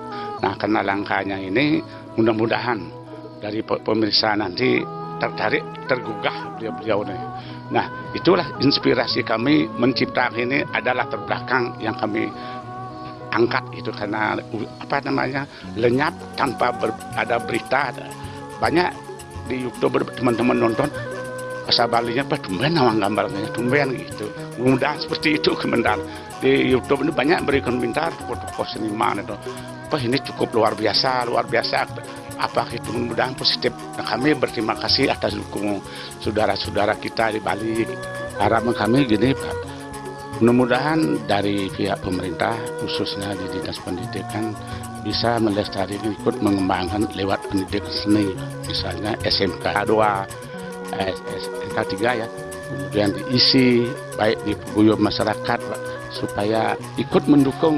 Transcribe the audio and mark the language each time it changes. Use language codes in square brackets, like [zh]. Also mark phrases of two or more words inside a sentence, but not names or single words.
[id] Nah, karena langkahnya ini mudah-mudahan dari pemirsa nanti tergugah beliau ini. Nah, itulah inspirasi kami menciptakan ini adalah terbelakang yang kami angkat itu karena lenyap tanpa ada berita. Banyak di YouTube teman-teman nonton bahasa Balinya [ban] tumben nawang [id] gambarnya tumben gitu. Mudah seperti itu komentar di YouTube ini banyak beri komentar tokoh seniman itu. Ini cukup luar biasa. Apa itu mudah-mudahan positif. Nah, kami berterima kasih atas dukungan saudara-saudara kita di Bali. Harapan kami gini Pak, mudah-mudahan dari pihak pemerintah khususnya di Dinas Pendidikan bisa melestarikan, ikut mengembangkan lewat pendidikan seni, misalnya SMK 2, SMK 3 ya, kemudian diisi baik di guyup masyarakat Pak, supaya ikut mendukung.